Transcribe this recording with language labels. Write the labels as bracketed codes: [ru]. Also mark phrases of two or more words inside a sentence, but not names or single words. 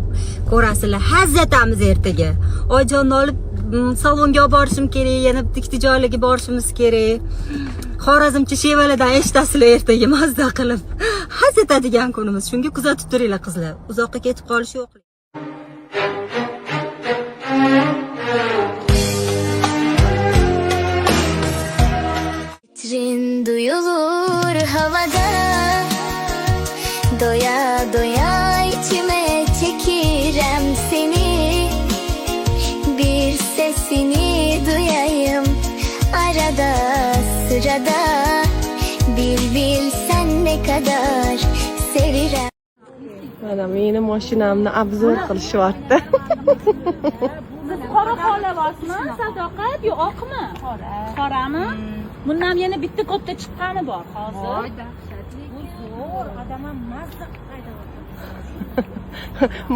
[uz] Ko'rasizlar. Haz etamiz ertaga. Oyjonni olib salonga olib borishim kerak, yana bitta ikkita joylarga borishimiz kerak. Xorazmcha Chevroletdan eshitasizlar ertaga mazza qilib. Haz etadigan kunimiz. Shunga kuzatib turinglar qizlar. Uzoqqa ketib qolish yo'qlik. [az] Trin duyulur havada, doya doya içime çekirem seni. Bir sesini duyayım arada sırada, bil bil sen ne kadar sevirem. [uz] Mana meni mashinamni obzor qilishyapti. Qora xolavasmi? Sadoqat yo oqmi? Qora. Qorami? Bundan yana bitta katta chiqqani bor hozir. Voy, dahshatli. Zo'r, odamam mazza qiladi.